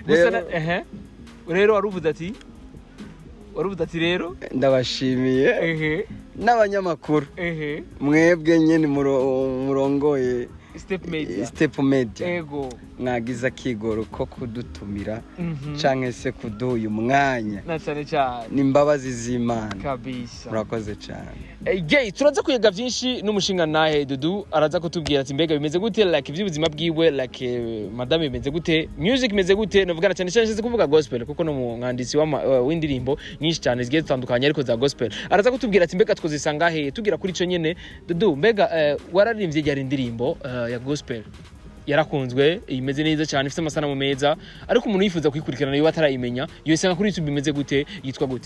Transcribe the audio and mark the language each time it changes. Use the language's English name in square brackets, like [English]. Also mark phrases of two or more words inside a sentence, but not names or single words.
[Rundi] Rero waruvuze ati rero ndabashimiye n'abanyamakuru mwebwe nyene murongoye Step Media ego mwagiza kigoro ko kudutumira canke se kuduha umwanya na cyane cyane n'imbabazi z'Imana kabisa. murakoze cyane. Turaza kwiga byinshi n'umushinga nahe Dudu araza kutubwira ati mbega bimeze gute like iby'ubuzima bwiwe like madame bimeze gute music bimeze gute navugana cyane cyane kuvuga gospel kuko no mwanditsi w'indirimbo nyinshi cyane zigiye zitandukanye ariko za gospel araza kutubwira ati mbega twozisanga he tugira kuri cyo nyene Dudu mbega wararirimbye yari indirimbo ya gospel yarakunzwe imeze neza cyane ifite amasanamu meza ariko umuntu yifuza kuyikurikirana yo atarayimenya yo isanga kuri YouTube imeze gute yitwa gute